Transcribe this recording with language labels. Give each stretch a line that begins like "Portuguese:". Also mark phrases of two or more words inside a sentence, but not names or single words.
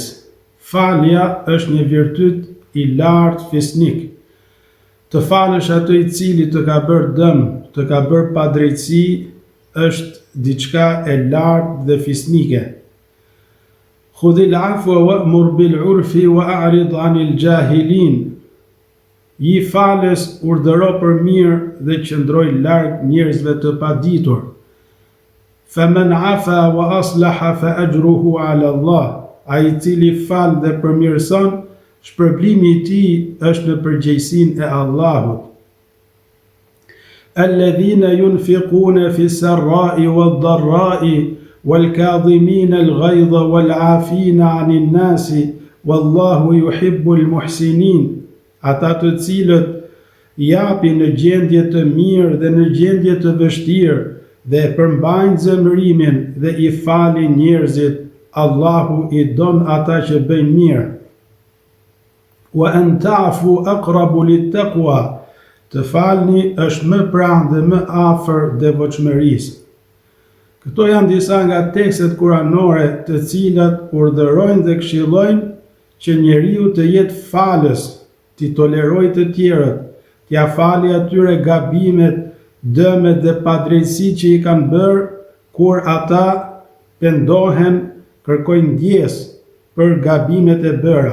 Albanian: Falja është një virtyt i lartë fisnik. Të falësh atë i cili të ka bërë dëm, të ka bërë padrejtësi, është diçka e lartë dhe fisnike.
Arabic: خذ العفو وأمر بالعرف وأعرض عن الجاهلين.
Albanian: I falës urdhëro për mirë dhe qëndroj larg njerëzve të paditur.
Arabic: فمن عفا وأصلح فأجره على الله.
Albanian: Ai i cili fal dhe përmirëson, shpërblimi i tij është në përgjegjësinë e Allahut.
Arabic: الذين ينفقون في السراء والضراء والكاظمين الغيظ والعافين عن الناس والله يحب المحسنين.
Albanian: Ata të cilët japin në gjendje të mirë dhe në gjendje të vështirë dhe përmbajnë zemërimin dhe i falin njerëzit, Allahu i don ata që bëjnë mirë.
Arabic: وأن تعفوا أقرب للتقوى.
Albanian: Të falni është më pranë dhe më afër devotshmërisë. Këto janë disa nga tekstet kuranore të cilat urdhërojnë dhe këshillojnë që njeriu të jetë falës, t'i toleroj të tjerët, t'ja fali atyre gabimet, dëmet dhe padrejtësitë që i kanë bërë, kur ata pendohen, kërkojnë ndjesë për gabimet e bëra.